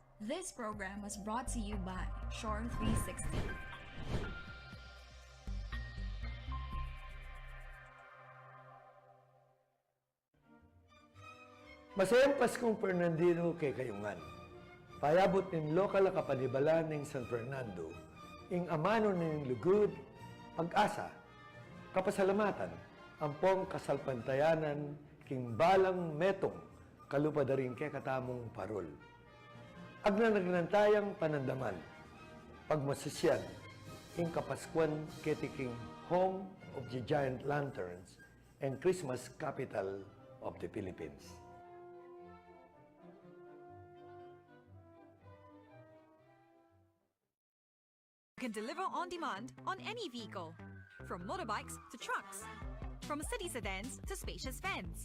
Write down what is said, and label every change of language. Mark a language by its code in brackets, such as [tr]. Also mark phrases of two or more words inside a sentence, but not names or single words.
[en] This program was brought to you by Shore 360. [pam] Masayang Paskong Fernandino kay Kayungan. Payabot nin lokal na kapanibala ng San Fernando, ing amano ning lugod, pag-asa, kapasalamatan, ampong kasalpantayanan, king balang metong, kalupadaring kay katamong parol. Agnanagnantayang panandaman, pagmasasyan, ing Kapaskuan ketiking [en] home of the giant lanterns and Christmas capital of the Philippines. Can deliver on demand on any vehicle, from motorbikes to trucks, from city sedans to spacious vans.